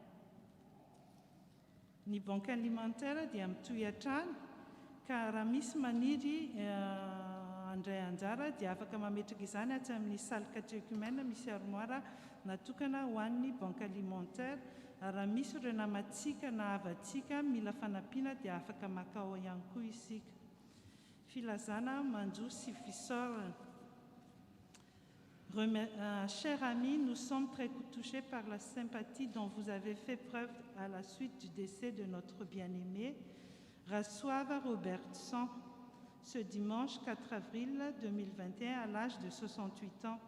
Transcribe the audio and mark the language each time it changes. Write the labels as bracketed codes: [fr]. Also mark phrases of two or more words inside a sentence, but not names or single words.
[mg] Ny [fr] banque alimentaire [mg] dia mitohy an-trano ka raha misy maniry handray anjara dia afaka mametraka izany atsy amin'ny [fr] salle catéchumène [mg] misy armoire natokana ho an'ny [fr] banque alimentaire. [mg] Raha misy ireo namatsika na havatsika mila fanampiana dia afaka makao ihany koa isika. Filazana manjo sy fisaorana. [fr] Chers amis, nous sommes très touchés par la sympathie dont vous avez fait preuve à la suite du décès de notre bien-aimé Rassoava Robertson ce dimanche 4 avril 2021 à l'âge de 68 ans.